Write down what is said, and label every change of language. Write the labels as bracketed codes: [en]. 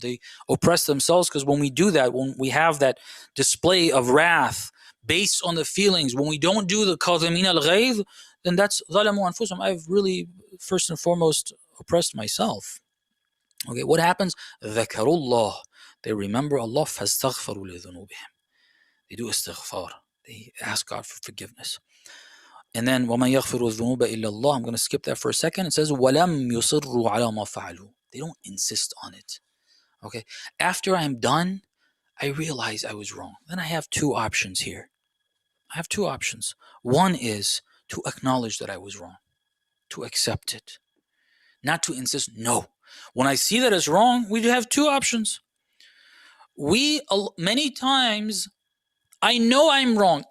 [en] They oppressed themselves, because when we do that, when we have that display of wrath based on the feelings, when we don't do the [ar] كَاظِمِينَ الْغَيْظ, [en] then that's [ar] ظَلَمُوا أَنفُسَهُم. [en] I've really, first and foremost, oppressed myself. Okay, what happens? [ar] ذَكَرُوا اللَّهِ. [en] They remember Allah. [ar] فَاسْتَغْفَرُوا لِذُنُوبِهِم. [en] They do istighfar. They ask God for forgiveness. And then [ar] وَمَنْ يَغْفِرُ الذُّنُوبَ إِلَّا اللَّهِ. [en] I'm going to skip that for a second. It says [ar] وَلَمْ يُصِرُّوا عَلَى مَا فَعَلُوا. [en] They don't insist on it. Okay. After I'm done, I realize I was wrong. Then I have two options here. I have two options. One is to acknowledge that I was wrong, to accept it, not to insist. No. When I see that it's wrong, we have two options. Many times, I know I'm wrong.